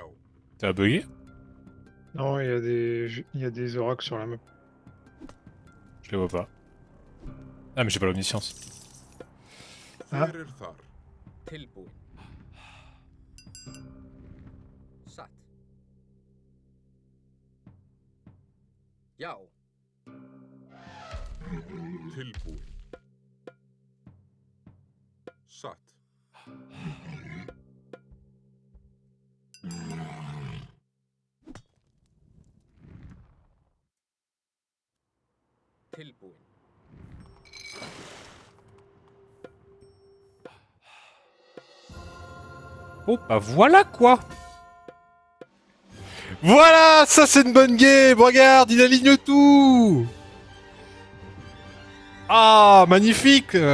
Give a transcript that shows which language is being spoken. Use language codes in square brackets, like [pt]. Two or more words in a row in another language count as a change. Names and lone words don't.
[fr] T'as bugué? Non, il y a des oracles sur la map. Je les vois pas. Ah, mais j'ai pas l'omniscience. Ah. [is] Hver þar? Tilbúin. Satt. Já. Tilbúin. Satt. Tilbúin. [fr] Oh, bah voilà quoi! Voilà! Ça, c'est une bonne game! Regarde, il aligne tout! Ah, magnifique!